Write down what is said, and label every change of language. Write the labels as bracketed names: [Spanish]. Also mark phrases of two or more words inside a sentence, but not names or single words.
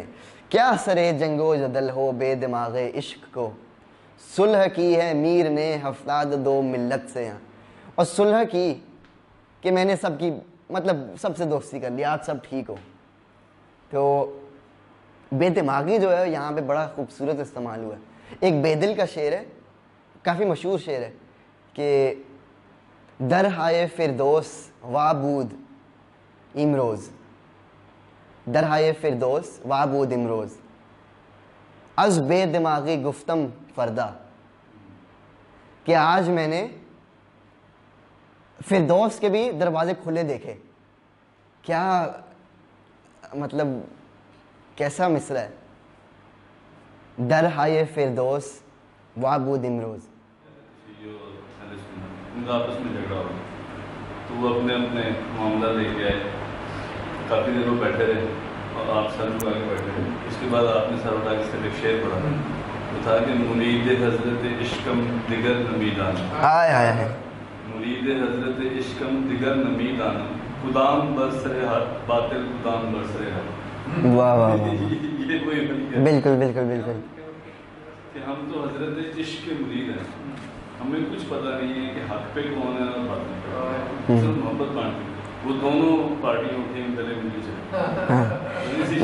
[Urdu] کیا سرے جنگ و جدل ہو بے دماغ عشق کو، صلح کی ہے میر نے 72 ملت سے یہاں. اور صلح کی کہ میں نے سب کی مطلب سب سے دوستی کر لی، آج سب ٹھیک ہو. تو بے دماغی جو ہے یہاں پہ بڑا خوبصورت استعمال ہوا ہے. ایک بیدل کا شعر ہے، کافی مشہور شعر ہے کہ [Persian] در ہائے فردوس وابود امروز، در ہائے فردوس وابود امروز، از بے دماغی گفتم فردا، [Urdu] کہ آج میں نے فردوس کے بھی دروازے کھلے دیکھے. کیا مطلب کیسا مصرع ہے، [Persian] در ہائے فردوس وابود امروز. [Urdu] ان کا آپس میں جھگڑا ہو تو وہ اپنے اپنے معاملہ لے کے آئے، کافی دیر وہ بیٹھے رہے اور آپ سر اٹھا کے بیٹھے رہے. اس کے بعد آپ نے سر اٹھا کے صرف ایک شعر پڑھا، وہ تھا کہ [Persian] مرید حضرت عشقم دیگر نمیدان، ہائے ہائے ہائے، مرید حضرت عشقم دیگر نمیدان، قدام برسر باطل قدام برسر ہے. واہ واہ واہ، [Urdu] یہ کوئی بالکل بالکل بالکل. کہ ہم تو حضرت عشق کے مرید ہیں، ہمیں کچھ پتہ نہیں ہے کہ حق پہ کون ہے اور باطل پہ کون ہے. صرف محبت بانٹی، وہ دونوں پارٹیوں کے گلے ملی جائے.